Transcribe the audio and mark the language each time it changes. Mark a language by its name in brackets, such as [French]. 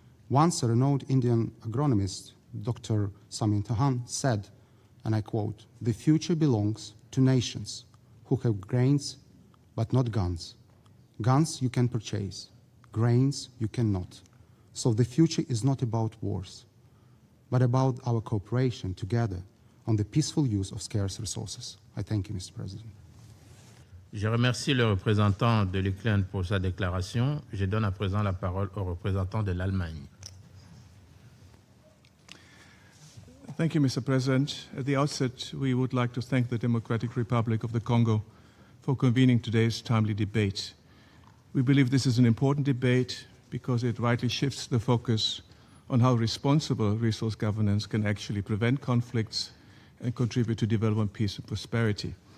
[English] Once a renowned Indian agronomist, Dr. Samin Tahan, said, and I quote, "The future belongs to nations who have grains but not guns. Guns you can purchase, grains you cannot. So the future is not about wars, but about our cooperation together on the peaceful use of scarce resources." I thank you, Mr. President. [French] Je remercie le représentant de l'Ukraine pour sa déclaration. Je donne à présent la parole au représentant de l'Allemagne. [English] Thank you, Mr. President. At the outset, we would like to thank the Democratic Republic of the Congo for convening today's timely debate. We believe this is an important debate because it rightly shifts the focus on how responsible resource governance can actually prevent conflicts and contribute to development, peace, and prosperity.